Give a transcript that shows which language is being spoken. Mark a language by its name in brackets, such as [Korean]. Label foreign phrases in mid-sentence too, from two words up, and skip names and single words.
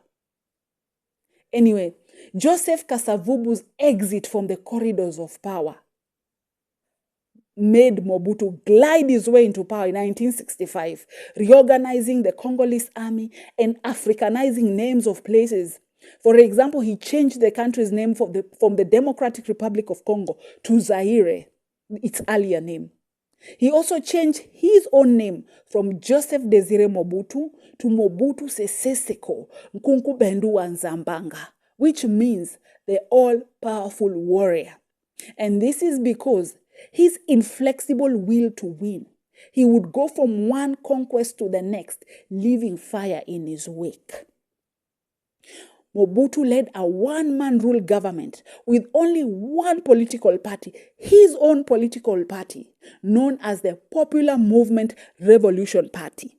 [English] Anyway, Joseph Kasavubu's exit from the corridors of power made Mobutu glide his way into power in 1965, reorganizing the Congolese army and Africanizing names of places. For example, he changed the country's name from the Democratic Republic of Congo to Zaire, its earlier name. He also changed his own name from Joseph Desire Mobutu to Mobutu Sese Seko Nkunku-Bendu wa Nzambanga, which means the all-powerful warrior. And this is because his inflexible will to win. He would go from one conquest to the next, leaving fire in his wake. Mobutu led a one-man rule government with only one political party, his own political party, known as the Popular Movement Revolution Party.